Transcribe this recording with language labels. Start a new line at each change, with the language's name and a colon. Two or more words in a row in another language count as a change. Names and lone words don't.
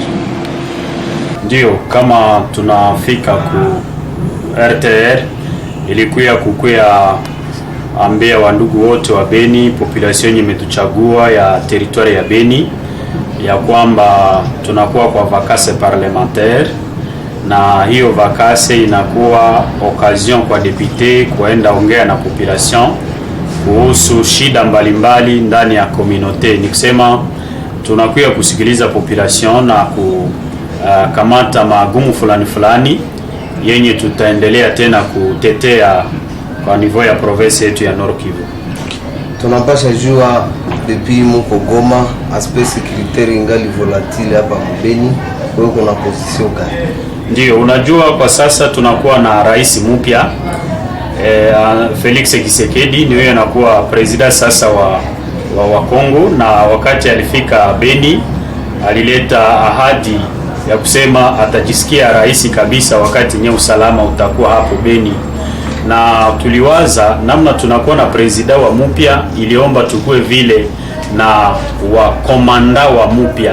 Swahili: Ndio, kama tunafika ku RTR ilikuya kukuya ambia wandugu wote wa Beni, population yenye imetuchagua ya territoire ya Beni, ya kwamba tunakuwa kwa
French: vacances parlementaire,
Swahili: na hiyo vacances inakuwa occasion kwa député kuenda ongea na population kuhusu shida mbalimbali ndani ya communauté. Nikisema tunakuya kusikiliza population na kamata magumu fulani yenye tutaendelea tena kutetea kwa niveau ya province yetu ya Nord Kivu. Tunapasha jua depuis muko Goma,
French: aspect sécuritaire
Swahili: ingali volatile hapa Mbeni, wewe kuna position gani? Ndio, unajua kwa sasa tunakuwa na rais mpya Felix Tshisekedi, ni yeye anakuwa president sasa wa Kongo, na wakati alifika Beni alileta ahadi ya kusema atajisikia rais kabisa wakati nye usalama utakuwa hapo Beni, na tuliwaza namna tunakuwa na president wa mpya, iliomba tukue vile na wa komanda wa mpya.